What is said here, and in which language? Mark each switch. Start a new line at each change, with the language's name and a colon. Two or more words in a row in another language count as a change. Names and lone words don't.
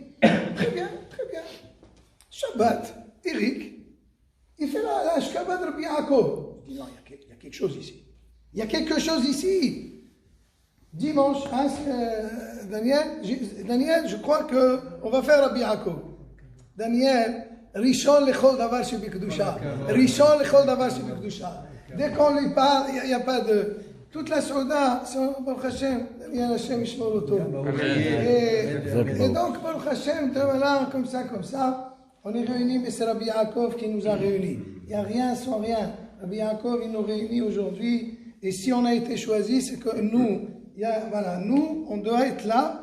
French: Très bien, très bien. Shabbat, Eric, il fait la Shabbat de Rabbi Yaakov. Je dis non, il y a quelque chose ici. Il y a quelque chose ici. Dimanche, hein, Daniel, je crois qu'on va faire Rabbi Yaakov.
Hebrew: Daniel, ראשון לכל דבר שבקדושה. ראשון לכל דבר שבקדושה.
French: Dès qu'on lui parle, il n'y a pas de... Toute la Souda, c'est
Hebrew: ברוך השם,
French: Daniel
Hebrew: השם ישמור אותו.
French: Et donc,
Hebrew: ברוך השם,
French: voilà, comme ça, on est réunis, mais c'est Rabbi Yaakov qui nous a réunis. Il n'y a rien sans rien. Rabbi Yaakov, il nous réunit aujourd'hui. Et si on a été choisi, c'est que nous, nous, on doit être là.